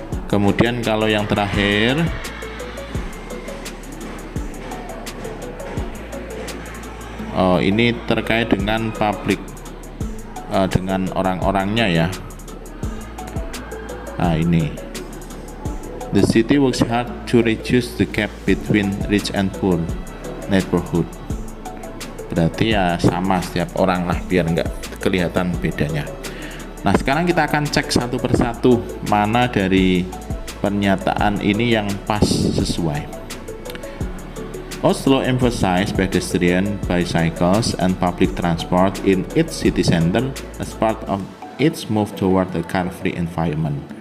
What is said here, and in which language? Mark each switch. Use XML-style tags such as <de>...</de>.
<id>Kemudian kalau yang terakhir, ini terkait dengan public, dengan orang-orangnya ya. Nah, ini</id> <en>the city works hard to reduce the gap between rich and poor neighborhood.</en> <id>Berarti ya sama setiap orang lah, biar nggak kelihatan bedanya. Nah, sekarang kita akan cek satu persatu mana dari pernyataan ini yang pas sesuai.</id> <en>Oslo emphasized pedestrian, bicycles, and public transport in its city center as part of its move toward a car-free environment.</en>